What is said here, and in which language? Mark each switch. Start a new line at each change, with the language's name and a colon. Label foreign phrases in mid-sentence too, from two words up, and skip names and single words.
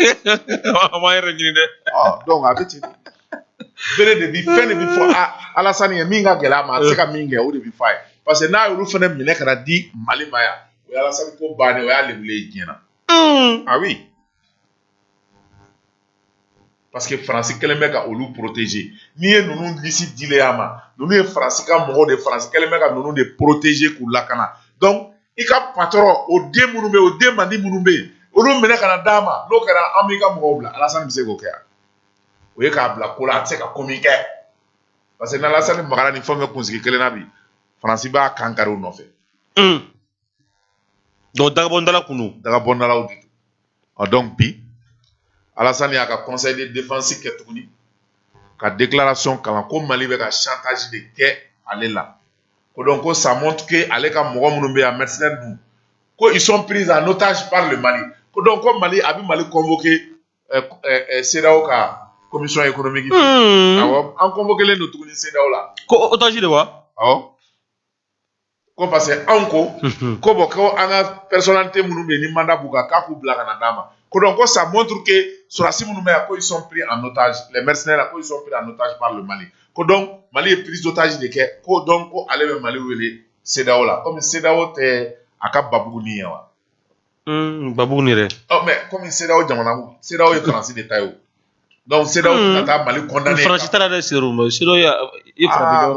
Bambara: An b'an yɛrɛ ɲini dɛ. donc a bɛ ten bere de bi fɛn de bi fɔ Alassane ye min ka gɛlɛn a ma a tɛ se ka min kɛ o de bi fɔ a ye
French: parce que
Bambara: n'a y'olu fɛnɛ minɛ ka na di Mali ma yan o ye Alassane ko bannen o y'a lebulen ye diɲɛ na
French: ah oui parce que
Bambara: France kɛlen bɛ ka olu protéger n'i ye ninnu liste dilen a ma ninnu ye France ka mɔgɔw de France kɛlen bɛ ka ninnu de protéger k'u lakana donc i ka patron o den minnu bɛ yen o den mandi minnu bɛ yen olu minɛ ka na d'a ma n'o kɛra an b'i ka mɔgɔw bila Alassane bɛ se k'o kɛ yan o ye k'a bila ko la a tɛ se ka ko min kɛ
French: parce que
Bambara: n'Alassane magara ni fɛn fɛn kunsigi kelen na bi France b'a kan kari u nɔfɛ Donc dagabɔndala kun don. dagabɔndalaw de don donc bi Alassane y'a ka
French: conseil de défense
Bambara: kɛ tuguni ka déclaration kalan ko Mali bɛ ka chantage de kɛ ale la ko donc ko
French: ça montre que
Bambara: ale ka mɔgɔ minnu bɛ yan mercenaires dun ko
French: ils sont pris en otage par le Mali
Bambara: ko donc ko Mali a bɛ Mali convoqué CEDEAO ka
French: commission économique
Bambara: awɔ an convoqué len don tuguni CEDEAO la Ko otage de wa? awɔ ko
French: parce que
Bambara: anw ko bon ko an ka personnalité minnu bɛ yen ni mandat b'u kan k'a k'u bila ka na d'a ma ko donc ko
French: ça montre que
Bambara: sɔrɔdasi minnu bɛ yan ko
French: ils sont pris en otage les mercenaires là
Bambara: ko
French: ils sont pris en otage par le Mali
Bambara: ko donc Mali ye
French: prise d'otage
Bambara: de kɛ ko donc ko ale bɛ Mali wele CEDEAO la comme CEDEAO tɛ a ka babugu ni ye wa. Babugu ni dɛ.
French: Oh mais comme
Bambara: CEDEAO jamana ko CEDEAO ye France de ta ye o donc CEDEAO ka taa Mali condamné. France taara dɛ Seru ma CEDEAO ye France jamana